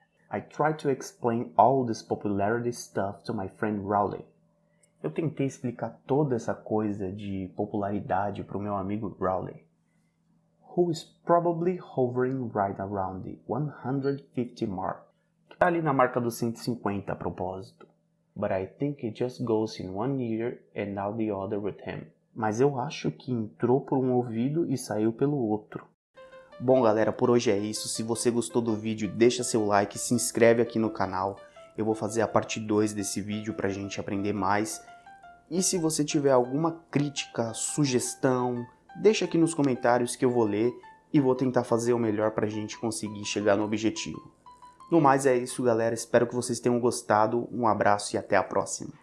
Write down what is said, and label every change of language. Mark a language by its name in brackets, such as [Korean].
[English] I tried to explain all this popularity stuff to my friend Rowley. [Portuguese] Eu tentei explicar toda essa coisa de popularidade para o meu amigo Rowley. [English] Who is probably hovering right around the 150 mark. [Portuguese] Que está ali na marca dos 150 a propósito. [English] But I think it just goes in one ear and out the other with him. [Portuguese] Mas eu acho que entrou por um ouvido e saiu pelo outro. Bom galera, por hoje é isso. Se você gostou do vídeo, deixa seu like, se inscreve aqui no canal. Eu vou fazer a parte 2 desse vídeo pra gente aprender mais. E se você tiver alguma crítica, sugestão, deixa aqui nos comentários que eu vou ler e vou tentar fazer o melhor pra gente conseguir chegar no objetivo. No mais é isso galera, espero que vocês tenham gostado, um abraço e até a próxima.